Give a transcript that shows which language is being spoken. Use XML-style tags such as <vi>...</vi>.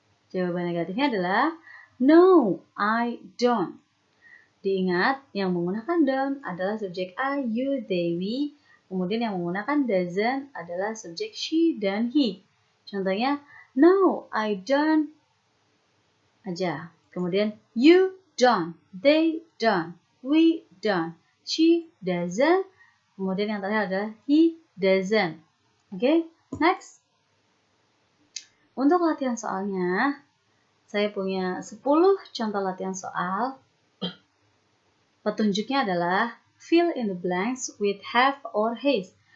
<id>Jawaban negatifnya adalah</id> <en>no, I don't.</en> <id>Diingat, yang menggunakan don't adalah subjek I, you, they, we. Kemudian yang menggunakan doesn't adalah subjek she dan he. Contohnya,</id> <en>no, I don't</en> <id>aja. Kemudian,</id> <en>you don't, they don't, we don't, she doesn't.</en> <id>Kemudian yang terakhir adalah</id> <en>he doesn't.</en> <id>Oke, next. Untuk latihan soalnya, saya punya 10 contoh latihan soal. Petunjuknya adalah</id> <en>fill in the blanks with have or has.</en>